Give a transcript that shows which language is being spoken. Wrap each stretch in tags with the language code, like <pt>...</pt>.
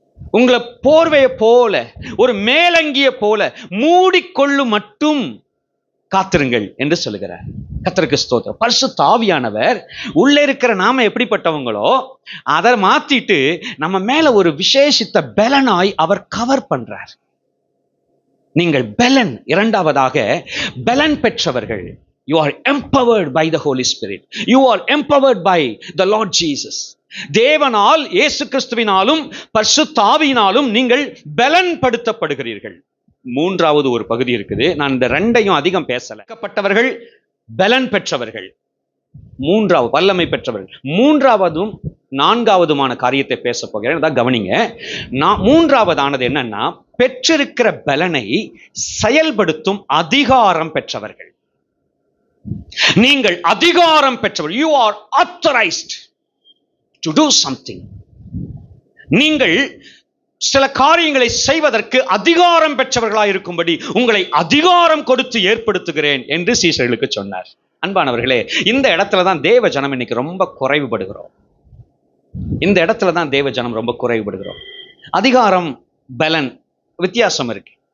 <ta>உங்களை போர்வையை போல, ஒரு மேலங்கிய போல மூடிக்கொள்ளும் மட்டும் காத்திருங்கள் என்று சொல்லுகிறார். கர்த்தருக்கு ஸ்தோத்திரம். பரிசுத்த ஆவியானவர் உள்ள இருக்கிற நாம எப்படிப்பட்டவங்களோ அதை மாத்திட்டு நம்ம மேல ஒரு விசேஷித்த பலனாய் அவர் கவர் பண்றார். நீங்கள் பலன், இரண்டாவதாக பலன் பெற்றவர்கள்.</ta> <en>You are empowered by the Holy Spirit. You are empowered by the Lord Jesus.</en> <ta>தேவனால், இயேசு கிறிஸ்துவினாலும் பரிசுத்த ஆவியினாலும் நீங்கள் பலன் படுத்தப்படுகிறீர்கள். மூன்றாவது ஒரு பகுதி இருக்குது. நான் இந்த ரெண்டையும் அதிகம் பேசல. பட்டவர்கள், பலன் பெற்றவர்கள், மூன்றாவது வல்லமை பெற்றவர்கள். மூன்றாவதும் நான்காவதுமான காரியத்தை பேச போகிறேன். அதான் கவனிங்க. மூன்றாவதானது என்னன்னா, பெற்றிருக்கிற பலனை செயல்படுத்தும் அதிகாரம் பெற்றவர்கள். நீங்கள் அதிகாரம் பெற்றவர்கள்.</ta> <en>You are authorized to do something.</en> <ta>நீங்கள் சில காரியங்களை செய்வதற்கு அதிகாரம் பெற்றவர்களாய் இருக்கும்படி உங்களை அதிகாரம் கொடுத்து ஏற்படுத்துகிறேன் என்று சீஷர்களுக்கு சொன்னார். அன்பானவர்களே, இந்த இடத்துல தான் தேவ ஜனம் இன்னைக்கு ரொம்ப குறைவுபடுகிறோம். இந்த இடத்துல தான் தேவ ஜனம் ரொம்ப குறைவுபடுகிறோம். அதிகாரம், பலன் வித்தியாசம் இருக்கு.</ta>